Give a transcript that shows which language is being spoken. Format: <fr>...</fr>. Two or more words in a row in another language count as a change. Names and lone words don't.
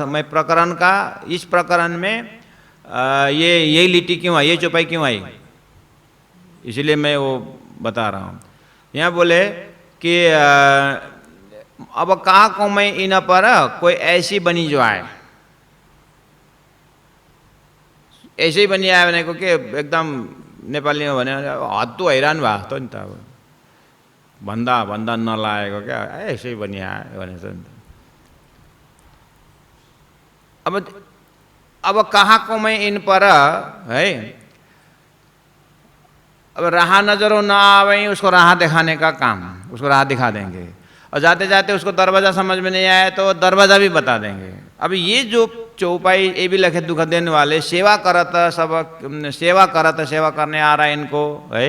<hi>मैं प्रकरण का, इस प्रकरण में यही लिटी क्यों आई, ये चौपाई क्यों आई, इसलिए मैं वो बता रहा हूँ। यहाँ बोले कि अब कहा को मैं इन पर कोई ऐसी बनी जो आए, ऐसे ही बनी आए</hi> <ne>भने को के एकदम नेपालीमा भने हत्तु हैरान भएको त नि त, अब भन्दा नलागेको क्या,</ne> <hi>ऐसे ही बनी आए</hi> <ne>भने त।</ne> <hi>अब कहाँ को मैं इन पर है, अब राह नजरों न आवे उसको राह दिखाने का काम, उसको राह दिखा देंगे। और जाते जाते उसको दरवाज़ा समझ में नहीं आया तो दरवाज़ा भी बता देंगे। अब ये जो चौपाई ये भी लखे दुख देने वाले, सेवा करने आ रहा है इनको है।</hi>